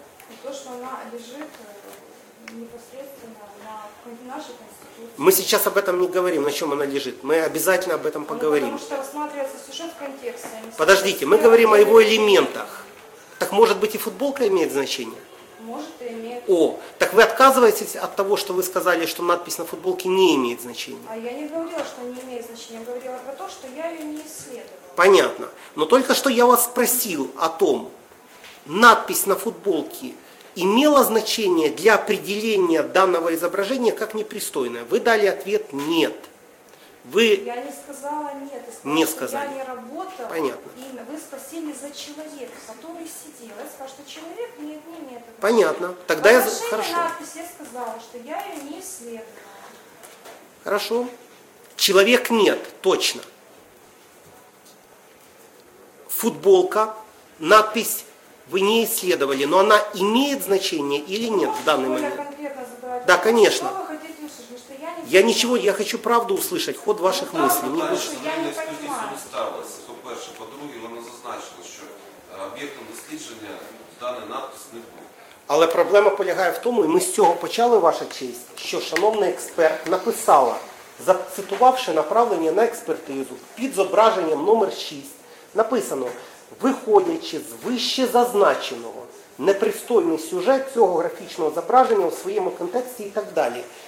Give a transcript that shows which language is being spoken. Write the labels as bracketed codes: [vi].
[uk] І то, що вона лежить [ru] непосредственно [uk] на нашій конституції. Ми зараз [ru] об этом [uk] не говоримо, на чому вона лежить. Ми обов'язково об этом поговоримо. Ну, тому що розглядається сюжет в контексті. [ru] Подождите, [uk] ми говоримо о його елементах. Так, може бути, і футболка має значення? [ru] Может, имеет. О, так вы отказываетесь от того, что вы сказали, что надпись на футболке не имеет значения? А я не говорила, что не имеет значения, я говорила про то, что я ее не исследовала. Понятно. Но только что я вас спросил о том, надпись на футболке имело значение для определения данного изображения как непристойное? Вы дали ответ «нет». Вы... Я не сказала «нет». Не сказали. Я не работала. Понятно. И вы спросили за человека, который сидел. Я сказала, что человек нет, не имеет. Понятно. Тогда я... Хорошо. Надпись, я сказала, что я ее не исследовала. Хорошо. Человек нет, точно. Футболка, надпись вы не исследовали, но она имеет значение или нет в данный момент? Да, конечно. Что вы хотите услышать? Потому что я ничего, я хочу правду услышать, ход ваших мыслей. Мне больше. [uk] Я не ставилась, то перше, по-друге, вона зазначила, що об'єктом дослідження даний надпис не був. Але проблема полягає в тому, і ми з цього почали, ваша честь, що шановний експерт написала, зацитувавши направлення на експертизу, під зображенням номер 6, написано, виходячи з вище зазначеного, непристойний сюжет цього графічного зображення у своєму контексті і так далі.